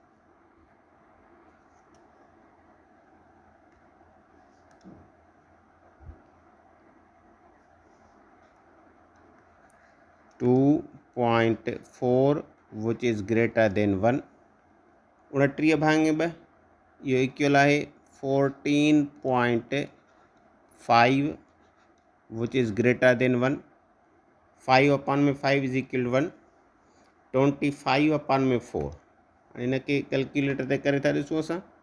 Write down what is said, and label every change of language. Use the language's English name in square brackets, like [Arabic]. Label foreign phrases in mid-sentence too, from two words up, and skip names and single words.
[English] two 2.4 which is greater than 1. 29/2 इहो इक्वल आहे 14.5 which is greater than 1। 5/5 is equal to 1. 25/4. [Sindhi] हाणे हिन खे कैलकुलेटर ते करे था ॾिसूं असां।